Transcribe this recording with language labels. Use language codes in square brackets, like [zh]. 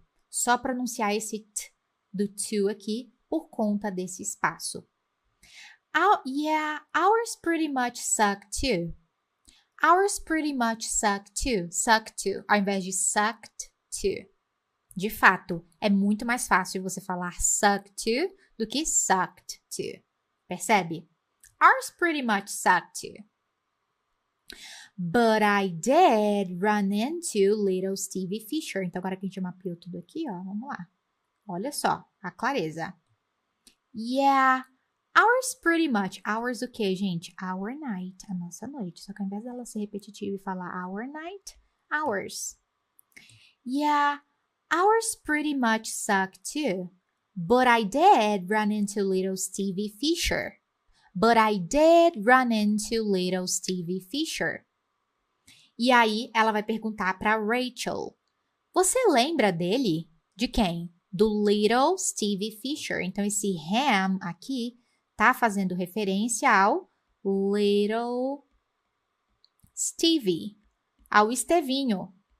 [pt] Só pronunciar esse T do to aqui por conta desse espaço. [en] Yeah, ours pretty much suck too. Ours pretty much suck too. [pt] Suck to, ao invés de sucked to. De fato, é muito mais fácil você falar suck to do que sucked to. Percebe? [en] Ours pretty much suck too. But I did run into little Stevie Fisher. [pt] Então, agora que a gente mapeou tudo aqui, ó, vamos lá. Olha só, a clareza. [en] Yeah, ours pretty much. [pt] Ours o quê, gente? Our night, a nossa noite. Só que ao invés dela ser repetitiva e falar our night, ours. [en] Yeah, ours pretty much suck too. But I did run into little Stevie Fisher. But I did run into little Stevie Fisher. [pt] E aí ela vai perguntar para Rachel. Você lembra dele? De quem? Do little Stevie Fisher. Então esse him aqui tá fazendo referência ao little Stevie, ao Estevinho.